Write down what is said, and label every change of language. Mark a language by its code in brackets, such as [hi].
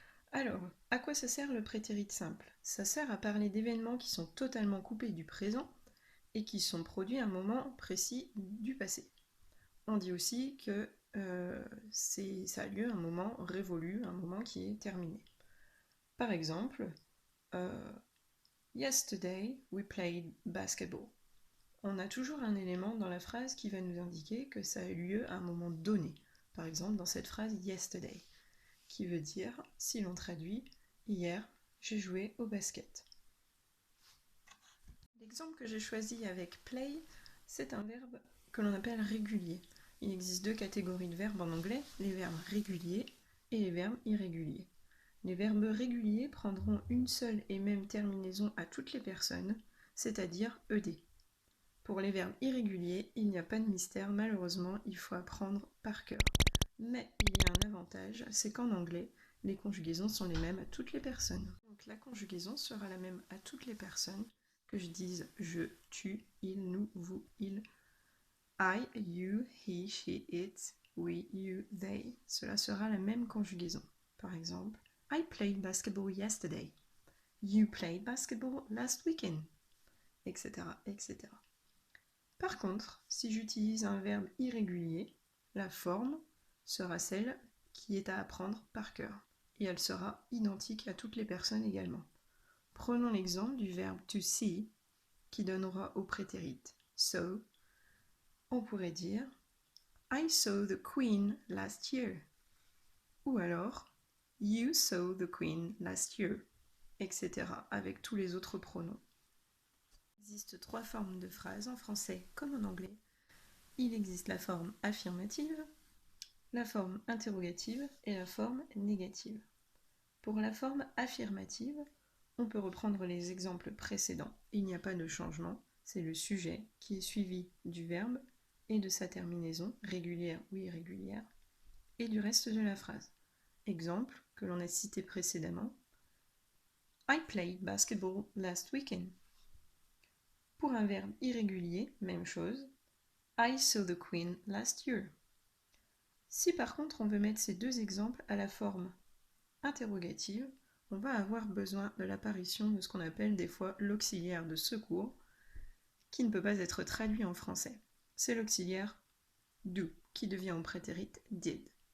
[fr] Alors, à quoi ça sert le prétérit simple? Ça sert à parler d'événements qui sont totalement coupés du présent et qui sont produits à un moment précis du passé. On dit aussi que ça a lieu à un moment révolu, un moment qui est terminé. Par exemple, [en] Yesterday we played basketball. [fr] On a toujours un élément dans la phrase qui va nous indiquer que ça a eu lieu à un moment donné. Par exemple, dans cette phrase yesterday, qui veut dire, si l'on traduit, hier, j'ai joué au basket. L'exemple que j'ai choisi avec play, c'est un verbe que l'on appelle régulier. Il existe deux catégories de verbes en anglais, les verbes réguliers et les verbes irréguliers. Les verbes réguliers prendront une seule et même terminaison à toutes les personnes, c'est-à-dire ed. Pour les verbes irréguliers, il n'y a pas de mystère, malheureusement, il faut apprendre par cœur. Mais il y a un avantage, c'est qu'en anglais, les conjugaisons sont les mêmes à toutes les personnes. Donc la conjugaison sera la même à toutes les personnes, que je dise je, tu, il, nous, vous, il, [en] I, you, he, she, it, we, you, they. [fr] Cela sera la même conjugaison. Par exemple, [en] I played basketball yesterday. You played basketball last weekend. [fr] Etc. etc. Par contre, si j'utilise un verbe irrégulier, la forme sera celle qui est à apprendre par cœur. Et elle sera identique à toutes les personnes également. Prenons l'exemple du verbe to see, qui donnera au prétérit so. On pourrait dire [en] I saw the Queen last year. [fr] Ou alors [en] You saw the Queen last year, etc. [fr] avec tous les autres pronoms. Il existe trois formes de phrases en français comme en anglais. Il existe la forme affirmative, la forme interrogative et la forme négative. Pour la forme affirmative, on peut reprendre les exemples précédents. Il n'y a pas de changement, c'est le sujet qui est suivi du verbe et de sa terminaison, régulière ou irrégulière, et du reste de la phrase. Exemple que l'on a cité précédemment. [en] I played basketball last weekend. [fr] Pour un verbe irrégulier, même chose. [en] I saw the Queen last year. [fr] Si par contre on veut mettre ces deux exemples à la forme interrogative, on va avoir besoin de l'apparition de ce qu'on appelle des fois l'auxiliaire de secours, qui ne peut pas être traduit en français. C'est l'auxiliaire do, qui devient en prétérit did.